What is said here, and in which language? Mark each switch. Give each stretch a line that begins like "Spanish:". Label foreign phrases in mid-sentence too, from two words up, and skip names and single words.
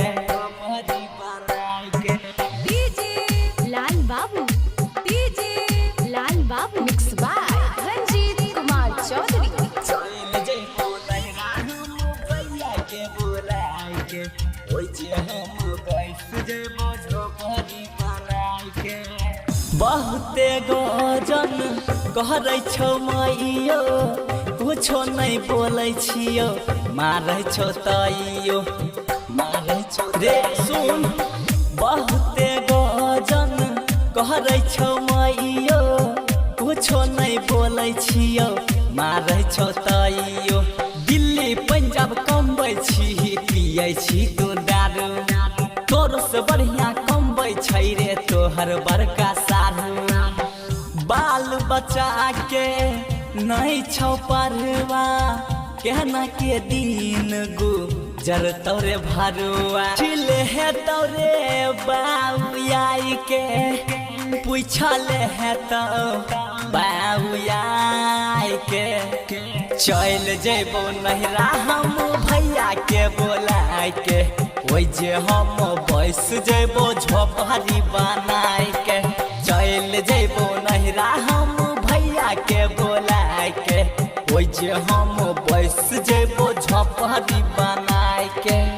English: Lal Babu mix by Ranjit Kumar Chaudhary.
Maithili: चल जइबो नहरा हम भैया के बोलाय के ओइ जे हम बैस जइबो झोपड़ी बनाय के बहुते गजन कहरै छौ मैयो कुछो नै बोलै छियो मारै छौ तैयो मारै छौ रे सुन बहुते गजन कहरै छौ मैयो कुछो नै बोलै छियो मारै छौ तैयो दिल्ली पंजाब कमबै छी पियै छी तू दारू तोरो से बढ़िया कमबै छै रे तोहर बड़का साधु बाल बच्चा के नै छौ परवा केहना के दिन गुजर तोरे भरुआ छिले है तोरे बाऊ आई के पूछले है तो बाऊ आई के चल जइबो नहरा हम भैया के बोलाय के ओइ जे हम बैस जइबो झोपड़ी बनाय के चल जइबो नहरा हम भैया के बोलाय के ओइ जे हम बैस जइबो झोपड़ी बनाय के